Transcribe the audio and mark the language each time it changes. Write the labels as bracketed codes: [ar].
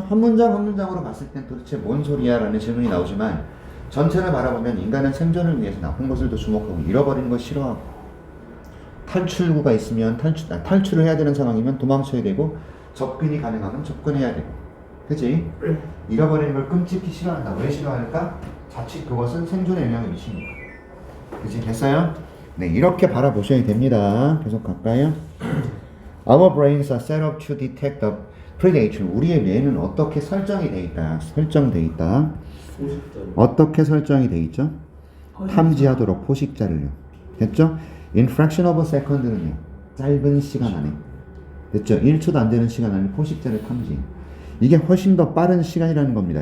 [ko] 한 문장 한 문장으로 봤을 땐 도대체 뭔 소리야? 라는 질문이 나오지만 전체를 바라보면 인간은 생존을 위해서 나쁜 것을 더 주목하고 잃어버리는 걸 싫어하고 탈출구가 있으면 탈출을 해야 되는 상황이면 도망쳐야 되고 접근이 가능하면 접근해야 되고 그치? 잃어버리는 걸 끔찍히 싫어한다. 왜 싫어할까? 자칫 그것은 생존에 영향을 미치니까. 그치? 됐어요? 네, 이렇게 바라보셔야 됩니다. 계속 갈까요? [en] Our brains are set up to detect the predator. [ko] 우리의 뇌는 어떻게 설정이 돼 있다. 설정돼 있다. 어떻게 설정이 돼 있죠? 탐지하도록 포식자를요. 됐죠? [en] In fraction of a second [ko] 는요. 짧은 시간 안에. 됐죠? 1초도 안 되는 시간 안에 포식자를 탐지. 이게 훨씬 더 빠른 시간이라는 겁니다.